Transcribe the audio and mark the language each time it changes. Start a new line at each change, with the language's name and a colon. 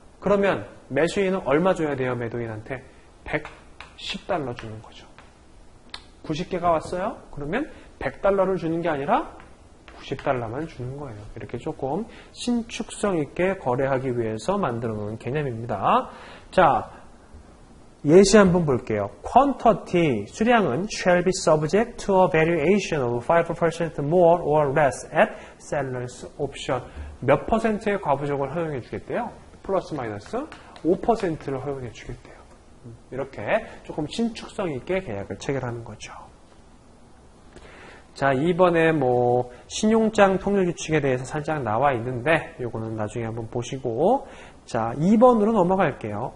Korean: 그러면 매수인은 얼마 줘야 돼요? 매도인한테 110달러 주는 거죠. 90개가 왔어요? 그러면 100달러를 주는 게 아니라 90달러만 주는 거예요. 이렇게 조금 신축성 있게 거래하기 위해서 만들어 놓은 개념입니다. 자, 예시 한번 볼게요.
English: Quantity,
Korean: 수량은
English: shall be subject to a variation of 5% more or less at seller's option.
Korean: 몇 퍼센트의 과부족을 허용해 주겠대요? 플러스 마이너스 5%를 허용해 주겠대요. 이렇게 조금 신축성 있게 계약을 체결하는 거죠. 자, 이번에 신용장 통일 규칙에 대해서 살짝 나와 있는데 요거는 나중에 한번 보시고, 자, 2번으로 넘어갈게요.